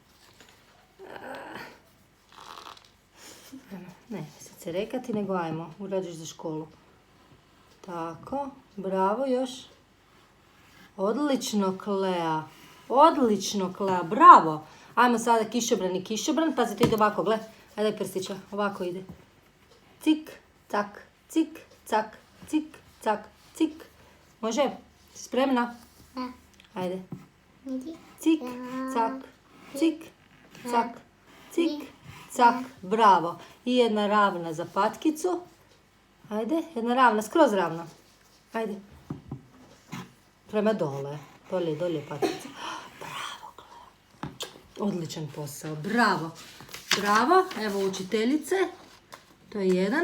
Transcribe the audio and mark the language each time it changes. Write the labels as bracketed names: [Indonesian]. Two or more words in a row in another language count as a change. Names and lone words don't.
[Croatian] Ne se rekati, nego ajmo. Urađeš za školu. Tako, bravo još. Odlično, Klea. Odlično, Klea, bravo. Ajmo sada kišobran i kišobran. Pazi, to ide ovako, gle. Ajde, daj prstića. Ovako ide. Cik, cak, cik, cak, cik, cak, cik. Može? Si spremna? Da. Ajde. Cik, cak, cik, cak, cik, cak. Bravo. I jedna ravna za patkicu. Ajde, jedna ravna, skroz ravna. Ajde. Prema dole. Dolje patkica. Bravo, Klea. Odličan posao. Bravo. Bravo. Evo učiteljice. To je jedan.